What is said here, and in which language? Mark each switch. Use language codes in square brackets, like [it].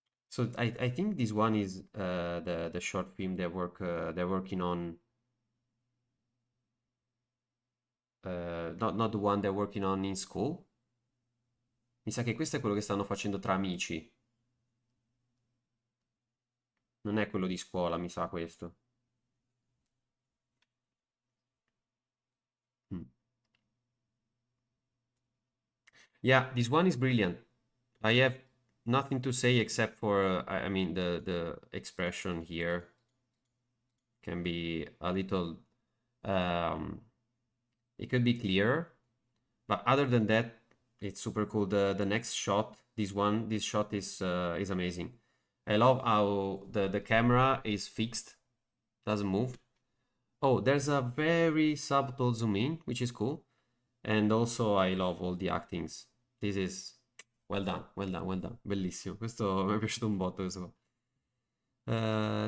[en] So I think this one is the short film they're working on. Not the one they're working on in school. [it] Mi sa che questo è quello che stanno facendo tra amici. Non è quello di scuola, mi sa questo. [en] Yeah, this one is brilliant. I have nothing to say except for, I mean, the expression here can be a little, it could be clearer, but other than that, it's super cool. The next shot, this shot is amazing. I love how the camera is fixed, doesn't move. Oh, there's a very subtle zoom in, which is cool. And also I love all the actings. This is well done. [it] Bellissimo. Questo mi è piaciuto un botto questo qua.